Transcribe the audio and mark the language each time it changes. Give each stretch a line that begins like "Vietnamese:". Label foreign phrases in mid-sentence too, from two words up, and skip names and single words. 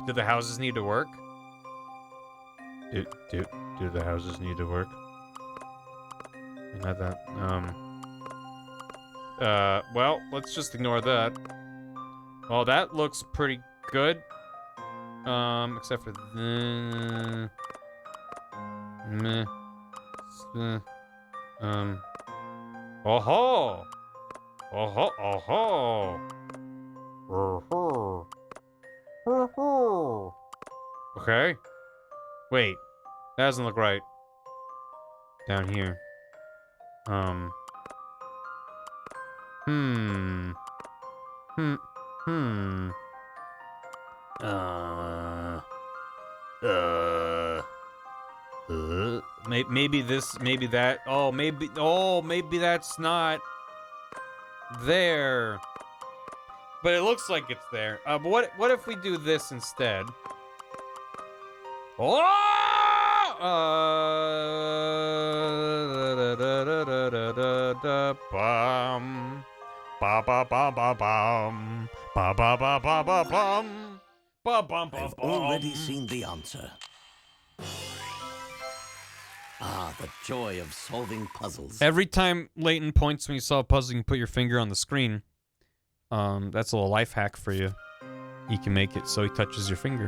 English: Do the houses need to work? Do the houses need to work? Not that. Well, let's just ignore that. Well, that looks pretty good. Except for the... Meh. Oh-ho! Oh-ho! Oh-ho! Oh-ho! Oh-ho! Okay. Wait. That doesn't look right. Down here. Hmm. Hmm. Hmm. Maybe this, maybe that. Oh, maybe that's not there. But it looks like it's there. But what if we do this instead? Oh! Bum. Ba ba ba ba bum. Ba ba ba ba ba bum. Ba bum ba I've bum. already seen the answer. Ah, the joy of solving puzzles. Every time Layton points when you solve a puzzle, you can put your finger on the screen. That's a little life hack for you. You can make it so he touches your finger.